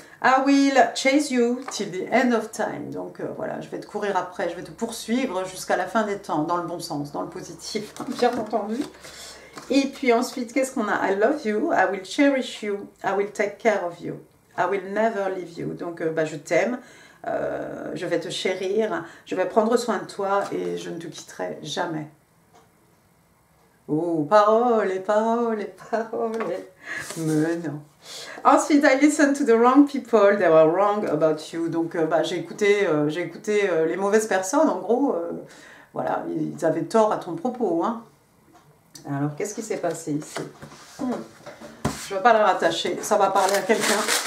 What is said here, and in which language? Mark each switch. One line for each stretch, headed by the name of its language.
English: I will chase you till the end of time.
French: Donc voilà, je vais te courir après, je vais te poursuivre jusqu'à la fin des temps, dans le bon sens, dans le positif, bien entendu. Et puis ensuite, qu'est-ce qu'on a?
English: I love you, I will cherish you, I will take care of you, I will never leave you.
French: Donc je t'aime, je vais te chérir, je vais prendre soin de toi et je ne te quitterai jamais. Oh, paroles et paroles et paroles. Mais non. Ensuite,
English: I listened to the wrong people, they were wrong about you.
French: Donc, j'ai écouté les mauvaises personnes, en gros. Voilà, ils avaient tort à ton propos. Hein. Alors, qu'est-ce qui s'est passé ici? Je ne vais pas la rattacher, ça va parler à quelqu'un.